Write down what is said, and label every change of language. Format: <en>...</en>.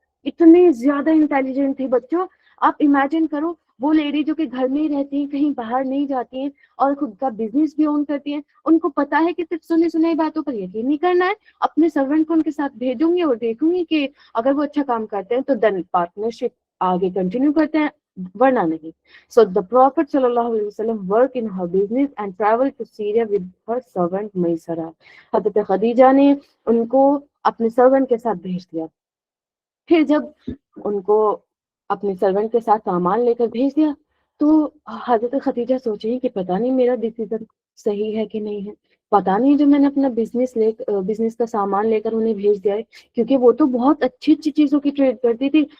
<ur>اتنے زیادہ انٹیلیجنٹ تھی بچوں, آپ امیجن کرو وہ لیڈی جو کہ گھر میں ہی رہتی ہیں, کہیں باہر نہیں جاتی ہیں اور خود کا بزنس بھی اون کرتی ہیں, ان کو پتا ہے کہ صرف سنی سنائی باتوں پر یقین نہیں کرنا ہے, اپنے سرونٹ کو ان کے ساتھ بھیجوں گی اور دیکھوں گی کہ اگر وہ اچھا کام کرتے ہیں تو دین پارٹنرشپ آگے کنٹینیو کرتے ہیں, ورنہ نہیں.</ur> <en>So the Prophet sallallahu alaihi wasallam worked in her business and traveled to Syria with her servant Maysara.</en> <ur>حضرت خدیجہ نے ان کو اپنے سرونٹ کے ساتھ بھیج دیا. پھر جب ان کو اپنے سرونٹ کے ساتھ سامان لے کر بھیج دیا تو حضرت خدیجہ سوچیں کہ پتہ نہیں میرا ڈیسیژن صحیح ہے کہ نہیں ہے, پتہ نہیں جو میں نے اپنا بزنس کا سامان لے کر انہیں بھیج دیا ہے, کیونکہ وہ تو بہت اچھی اچھی چیزوں کی ٹریڈ کرتی تھی.</ur>